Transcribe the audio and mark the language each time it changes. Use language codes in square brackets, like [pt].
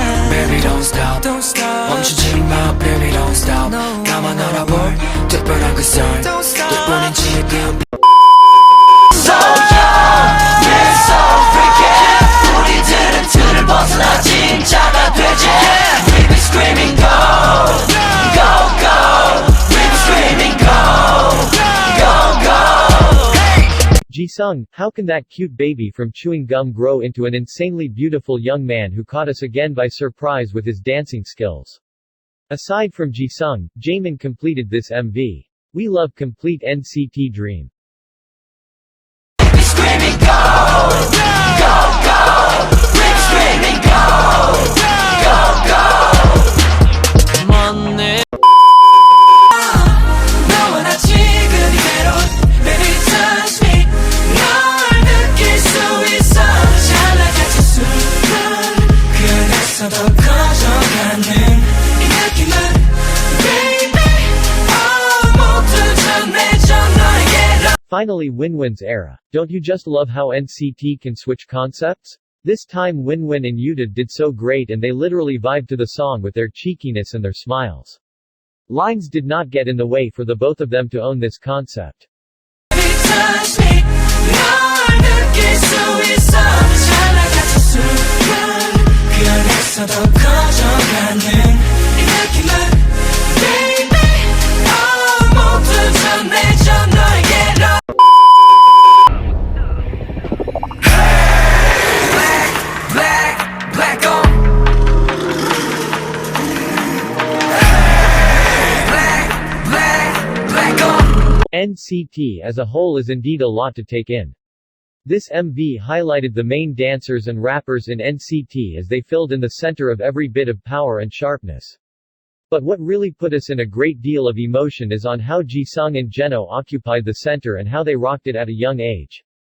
[en] Baby don't stop [ko] 멈추지 마 [en] baby don't stop [ko] 나만 알아볼 특별한 그 썰 덕분인 지금 [en] So young yeah so freaky [ko] 우리들은 틀을 벗어나 진짜가 되지 [en] We be screaming go go go We be screaming go go go Jisung, how can that cute baby from chewing gum grow into an insanely beautiful young man who caught us again by surprise with his dancing skills? Aside from Jisung, Jaemin completed this MV. We love complete NCT Dream. We screaming go go [ko] go We screaming go go go 먼네 너와 나 지금 이대로 [en] Baby touch me [ko] 널 느낄 수 있어 잘 나가는 순간 그래서 더 커져가는 이 느낌은 [en] Baby [ko] 모두 전해져 너에게 [en] Finally Winwin's era. Don't you just love how NCT can switch concepts? This time Winwin and Yuta did so great and they literally vibed to the song with their cheekiness and their smiles. Lines did not get in the way for the both of them to own this concept. touch me [ko] 널 느낄 수 있어 잘 나가는 순간 그래서 더 커져가는 이 느낌은 [en] Baby [ko] 모두 전해져 너에게로 [en] Hey black black on [ko] Hey black black on [en] NCT as a whole is indeed a lot to take in. This MV highlighted the main dancers and rappers in NCT as they filled in the center of every bit of power and sharpness. But what really put us in a great deal of emotion is on how Jisung and Jeno occupied the center and how they rocked it at a young age.